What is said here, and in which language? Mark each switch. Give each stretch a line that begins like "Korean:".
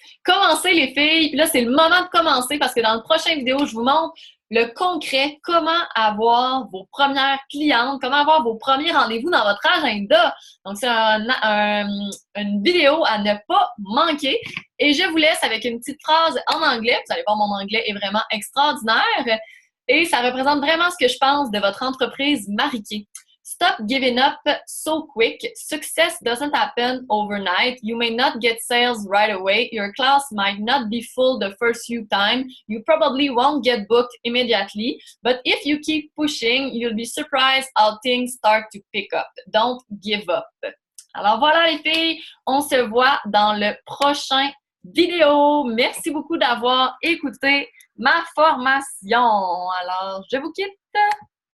French: Commencez, les filles. Puis là, c'est le moment de commencer parce que dans la prochaine vidéo, je vous montre le concret, comment avoir vos premières clientes, comment avoir vos premiers rendez-vous dans votre agenda. Donc, c'est une vidéo à ne pas manquer. Et je vous laisse avec une petite phrase en anglais. Vous allez voir, mon anglais est vraiment extraordinaire. Et ça représente vraiment ce que je pense de votre entreprise Mariquée.
English: Stop giving up so quick. Success doesn't happen overnight. You may not get sales right away. Your class might not be full the first few times. You probably won't get booked immediately. But if you keep pushing, you'll be surprised how things start to pick up. Don't give up.
French: Alors voilà les filles, on se voit dans le prochain vidéo. Merci beaucoup d'avoir écouté ma formation. Alors, je vous quitte.